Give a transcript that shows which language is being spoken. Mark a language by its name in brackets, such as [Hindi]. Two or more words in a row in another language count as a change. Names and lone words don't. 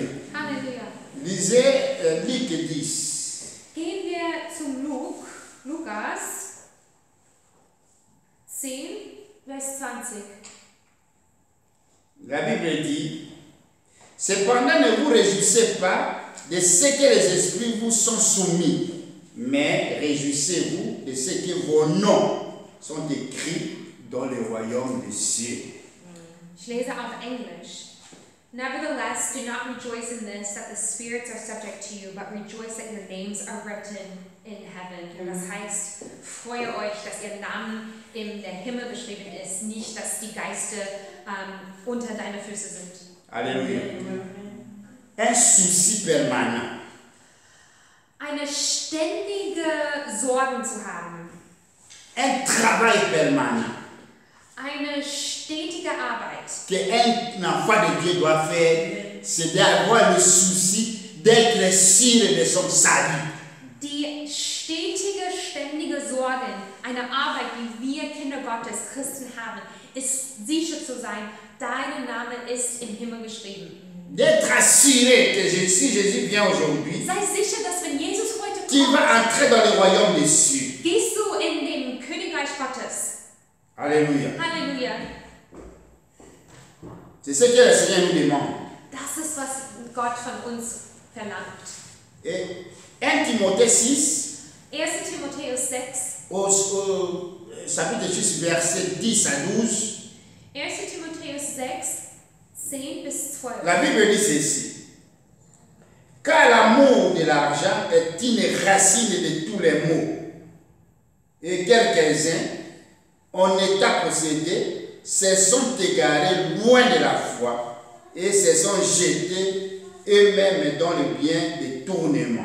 [German] Halleluja. [French] Lisez Luc 10. [German] Gehen wir zum Lukas 10, Vers 20. [French] La Bible dit, cependant ne vous réjouissez pas de ce que les esprits vous sont soumis, mais réjouissez-vous de ce que vos noms sont écrits dans le royaume des cieux. [German] Ich lese auf Englisch. [English] Nevertheless, do not rejoice in this, that the spirits are subject to you, but rejoice that your names are written in heaven. [German] Das heißt, freue euch, dass ihr Namen in der Himmel beschrieben ist, nicht, dass die Geister unter deine Füße sind. [French] Alléluia. Un souci permanent. [German] Eine ständige Sorgen zu haben. [French] Un travail permanent. [German] Eine stetige Arbeit. [French] Qu'un enfant de Dieu doit faire, c'est d'avoir le souci d'être sûr de son salut. [German] Die stetige, ständige Sorgen, eine Arbeit, die wir Kinder Gottes, Christen haben, ist sicher zu sein, dein Name ist im Himmel geschrieben. [French] D'être assuré que si Jésus vient aujourd'hui, [German] Sei sicher, dass wenn Jesus heute [French] tu [German] kommt, [French] vas entrer dans le royaume des cieux. [German] gehst du in den Königreich Gottes. [French] Alléluia. [German] Halleluja. [French] C'est ce que le Seigneur nous demande. [German] Das ist, was Gott von uns verlangt. [French] Et 1 Timothée 6, [German] 1. Timotheus 6, [French] au chapitre 6, verset 10 à 12, [German] 1. Timotheus 6, 10 bis 12. [French] la Bible dit ceci. Car l'amour de l'argent est une racine de tous les maux. Et quelques-uns, en état possédé, se sont égarés loin de la foi et se sont jetés eux-mêmes dans le bien détournement.